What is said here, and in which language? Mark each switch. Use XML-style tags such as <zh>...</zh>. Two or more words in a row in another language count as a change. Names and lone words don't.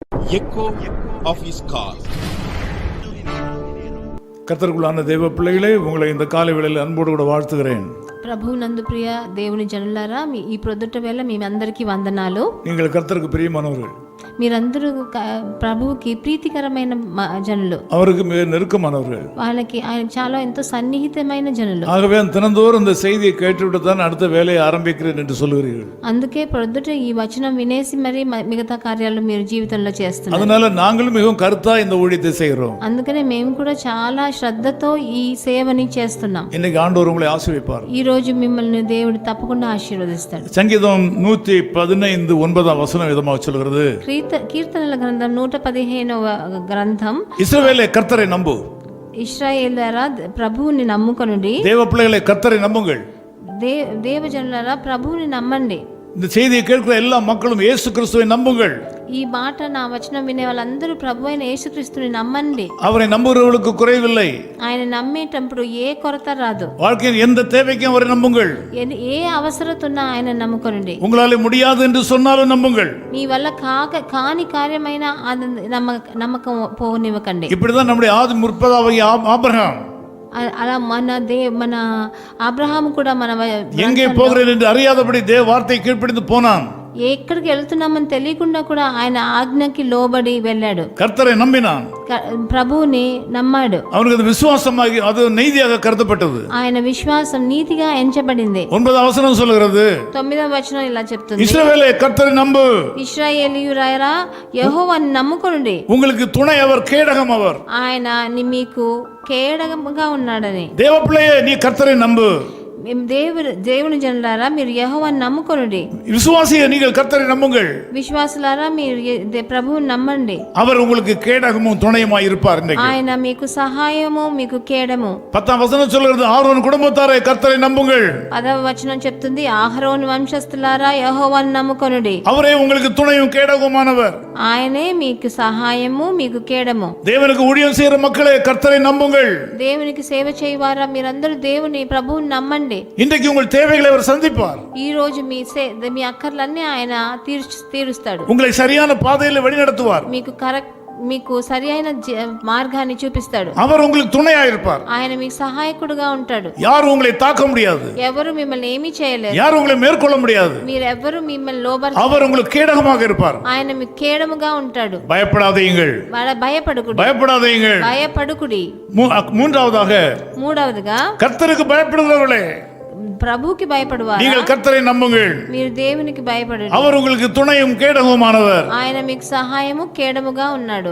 <en>echo of his call.</en> <ta>கர்த்தருக்குள்ளான தேவ பிள்ளைகளே, உங்களை இந்த காலை வேளையில் அன்போடு கூட வாழ்த்துகிறேன்.</ta> <te>ప్రభు నందు ప్రియ దేవుని జనులారా, ఈ ప్రొద్దుట వేళ మీ అందరికీ వందనాలు.</te> <ta>நீங்கள் கர்த்தருக்கு பிரியமானவர்கள்.</ta> <te>మీరందరూ ప్రభువుకి ప్రీతికరమైన జనులు,</te> <ta>அவருக்கு மிக நெருக்கமானவர்கள்,</ta> <te>వాళ్ళకి ఆయన చాలా ఎంతో సన్నిహితమైన జనులు.</te> <ta>ஆகவே தினந்தோறும் இந்த செய்தியை கேட்டுவிட்டு தான் அடுத்த வேலையை ஆரம்பிக்கிறேன் என்று சொல்லுகிறீர்கள்.</ta> <te>అందుకే ప్రొద్దుట ఈ వచనం వినేసి మరి మిగతా కార్యాలు మీరు జీవితంలో చేస్తున్నారు.</te> <ta>அதனால நாங்களும் மிகவும் கருத்தா இந்த ஊழியத்தை செய்கிறோம்.</ta> <te>అందుకనే మేము కూడా చాలా శ్రద్ధతో ఈ సేవని చేస్తున్నాం.</te> <ta>இன்னைக்கு ஆண்டவர் உங்களை ஆசீர்வதிப்பார்.</ta> <te>ఈ రోజు మిమ్మల్ని దేవుడు తప్పకుండా ఆశీర్వదిస్తాడు.</te> <ta>சங்கீதம் 115:9 விதமாக சொல்கிறது,</ta> <te>కీర్తనల గ్రంథం 115వ గ్రంథం,</te> <ta>இஸ்ரவேலே கர்த்தரை நம்பு,</ta> <te>ఇశ్రాయేలులారా ప్రభువుని నమ్ముకొనుడి.</te> <ta>தேவ பிள்ளைகளை கர்த்தரை நம்புங்கள்.</ta> <te>దేవజనులారా ప్రభువుని నమ్మండి.</te> <ta>இந்த செய்தியை கேட்கிற எல்லா மக்களும் இயேசு கிறிஸ்துவை நம்புங்கள்.</ta> <te>ఈ మాట నా వచనం వినే వాళ్ళందరూ ప్రభు అయిన యేసుక్రీస్తుని నమ్మండి.</te> <ta>அவரை நம்புகிறவர்களுக்கு குறைவில்லை.</ta> <te>ఆయన నమ్మేటప్పుడు ఏ కొరత రాదు.</te> <ta>வாழ்க்கையின் எந்த தேவைக்கும் அவரை நம்புங்கள்.</ta> <te>ఏ అవసరత ఉన్నా ఆయన నమ్ముకొనండి.</te> <ta>உங்களால முடியாது என்று சொன்னாலும் நம்புங்கள்.</ta> <te>మీ వల్ల కాని కార్యమైన నమ్మకం పోనివ్వకండి.</te> <ta>இப்படிதான் நம்முடைய ஆதி முற்பதாகிய ஆபிரகாம்,</ta> <te>అలా మన అబ్రహాము కూడా మన</te> <ta>எங்கே போகிறேன் என்று அறியாதபடி தேவ வார்த்தை கீழ்ப்படிந்து போனான்.</ta> <te>ఎక్కడికి వెళ్తున్నామని తెలియకుండా కూడా ఆయన ఆజ్ఞకి లోబడి వెళ్ళాడు.</te> <ta>கர்த்தரை நம்பினான்,</ta> <te>ప్రభువుని నమ్మాడు.</te> <ta>அவனுக்கு அது விசுவாசமாகி அது நீதியாக கருதப்பட்டது.</ta> <te>ఆయన విశ్వాసం నీతిగా ఎంచబడింది.</te> <ta>9వ వచనం சொல்கிறது,</ta> <te>9వ వచనం ఇలా చెప్తుంది,</te> <ta>இஸ்ரவேலே கர்த்தரை நம்பு,</ta> <te>ఇశ్రాయేలీయులారా యెహోవాను నమ్ముకొనుడి.</te> <ta>உங்களுக்கு துணை அவர், கேடகம் அவர்.</ta> <te>ఆయన మీకు కేడగముగా ఉన్నాడని.</te> <ta>தேவ பிள்ளையே, நீ கர்த்தரை நம்பு.</ta> <te>దేవుని జనులారా మీరు యెహోవాను నమ్ముకొనుడి.</te> <ta>விசுவாசியே, நீங்கள் கர்த்தரை நம்புங்கள்.</ta> <te>విశ్వాసులారా మీరు ప్రభువుని నమ్మండి.</te> <ta>அவர் உங்களுக்கு கேடகமும் துணையுமாய் இருப்பார்.</ta> <te>ఆయన మీకు సహాయము, మీకు కేడము.</te> <ta>10వ వచనం சொல்கிறது, ஆரோன் குடும்பத்தாரே கர்த்தரை நம்புங்கள்.</ta> <te>10వ వచనం చెప్తుంది, అహరోను వంశస్థులారా యెహోవాను నమ్ముకొనుడి.</te> <ta>அவரே உங்களுக்கு துணையும் கேடகமானவர்.</ta> <te>ఆయనే మీకు సహాయము, మీకు కేడము.</te> <ta>தேவனுக்கு ஊழியம் செய்கிற மக்களே கர்த்தரை நம்புங்கள்.</ta> <te>దేవునికి సేవ చేయవారా మీరందరూ దేవుని ప్రభువుని నమ్మండి.</te> <ta>இன்றைக்கு உங்கள் தேவைகளை அவர் சந்திப்பார்.</ta> <te>ఈ రోజు మీ అక్కర్లన్నీ ఆయన తీరుస్తాడు.</te> <ta>உங்களை சரியான பாதையில் வழிநடத்துவார்.</ta> <te>మీకు సరి అయిన మార్గాన్ని చూపిస్తాడు.</te> <ta>அவர் உங்களுக்கு துணையா இருப்பார்.</ta> <te>ఆయన మీకు సహాయకుడుగా ఉంటాడు.</te> <ta>யாரும் உங்களை தாக்க முடியாது.</ta> <te>ఎవరు మిమ్మల్ని ఏమీ చేయలేరు.</te> <ta>யாரும் உங்களை மேற்கொள்ள முடியாது.</ta> <te>మీరెవ్వరు మిమ్మల్ని లోబడరు.</te> <ta>அவர் உங்களுக்கு கேடகமாக இருப்பார்.</ta> <te>ఆయన మీకు కేడముగా ఉంటాడు.</te> <ta>பயப்படாதீங்கள்,</ta> <te>భయపడుకుడి.</te> <ta>மூன்றாவதுగా கர்த்தருக்கு பயப்படுகிறவர்களே,</ta> <te>ప్రభువుకి భయపడువారా</te> <ta>நீங்கள் கர்த்தரை நம்புங்கள்.</ta> <te>మీరు దేవునికి భయపడండి.</te> <ta>அவர் உங்களுக்கு துணையும் கேடகமானவர்.</ta> <te>ఆయన మీకు సహాయము, కేడముగా ఉన్నాడు.</te>